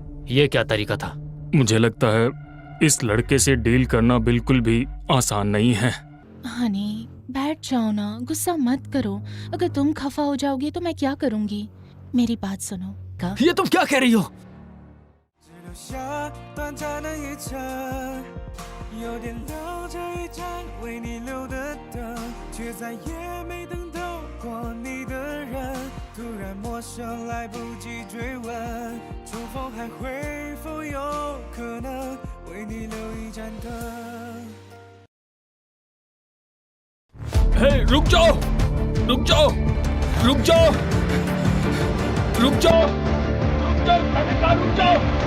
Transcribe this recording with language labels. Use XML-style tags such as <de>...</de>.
<hi>ये क्या तरीका था? मुझे लगता है इस लड़के से डील करना बिल्कुल भी आसान नहीं है। हनी, बैठ जाओ ना, गुस्सा मत करो। अगर तुम खफा हो जाओगे तो मैं क्या करूंगी? मेरी बात सुनो। ये तुम क्या कह रही हो?</hi> <zh>只留下短暂的一程，有点留着一盏为你留的灯，却再也没等到过你的人。突然陌生，来不及追问，重逢还会否有可能为你留一盏灯？</zh> <hi>हे, रुक जाओ, रुक जाओ, रुक जाओ, रुक जाओ, रुक जाओ, मैंने कहा रुक जाओ।</hi>